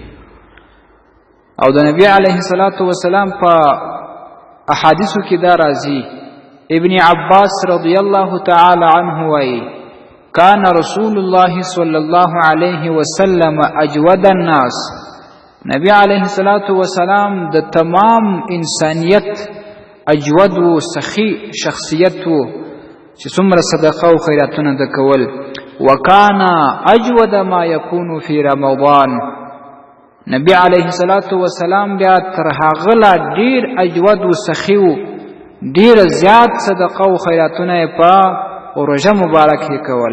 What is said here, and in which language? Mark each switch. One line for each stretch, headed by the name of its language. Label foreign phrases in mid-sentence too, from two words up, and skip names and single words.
Pashto: او د نبی
Arabic: علیه الصلاة والسلام
Pashto: په احادیثو کې دا راځي، ابن عباس
Arabic: رضی الله تعالی عنه
Pashto: وایي
Arabic: کان رسول الله صلی الله علیه وسلم اجود الناس،
Pashto: نبی
Arabic: علیه الصلاة والسلام
Pashto: د تمام انسانیت اجود و سخی شخصیت و چې څومره صدقه او خیراتونه د کول.
Arabic: وکانا اجود ما یکون فی رمضان،
Pashto: نبی
Arabic: علیه الصلاة والسلام
Pashto: بیا تر هغه لا ډیر اجود و سخی و ډیر زیات صدقه او خیراتونه په روژه مبارک کول.